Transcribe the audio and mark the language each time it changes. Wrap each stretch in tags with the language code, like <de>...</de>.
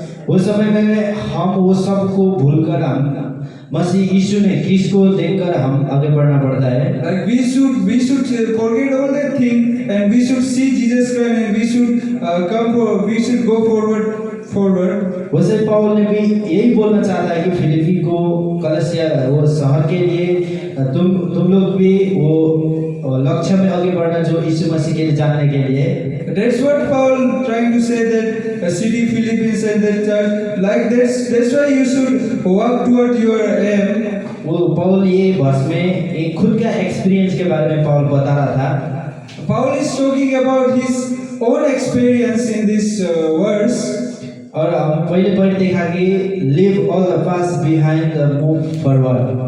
<hi>उस समय में हम वो सब को भूलकर हम मसीह यीशु ने किसको देखकर हम आगे बढ़ना पड़ता है।</hi> <en>Like we should forget all that thing and we should see Jesus Christ and we should go forward.</en> <hi>वैसे पौल ने भी यही बोलना चाहता है कि फिलिपी को, कलसिया वो शहर के लिए तुम लोग भी वो लक्ष्य में आगे बढ़ना जो यीशु मसीह के लिए जानने के लिए।</hi> <en>That's what Paul trying to say, that city Philippines and that church, like that's why you should walk toward your aim.</en> <hi>वो पौल ये वर्ष में एक खुद का एक्सपीरियंस के बारे में पौल बता रहा था।</hi> <en>Paul is talking about his own experience in this verse.</en> <hi>और हम पहले देखा कि</hi> <en>leave all the past behind the move forward।</en>